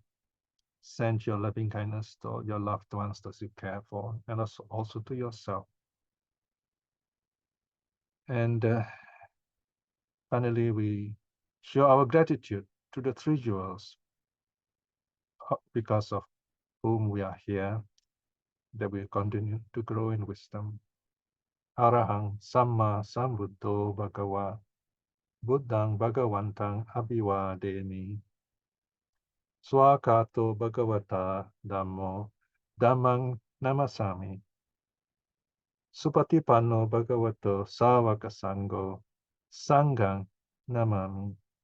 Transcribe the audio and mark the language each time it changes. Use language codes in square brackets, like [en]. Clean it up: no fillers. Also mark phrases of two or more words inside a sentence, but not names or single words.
[en] Send your loving kindness to your loved ones that you care for, and also to yourself. And finally, we show our gratitude to the 3 jewels, because of whom we are here, that we continue to grow in wisdom. [pi] Arahang Samma Sambuddho Bhagava Buddhang Bhagavantang Abhivademi Swakato Bhagavata Dhammo Dhammang Namasami Supatipanno Bhagavato Savaka Sangho Sanghang Namami.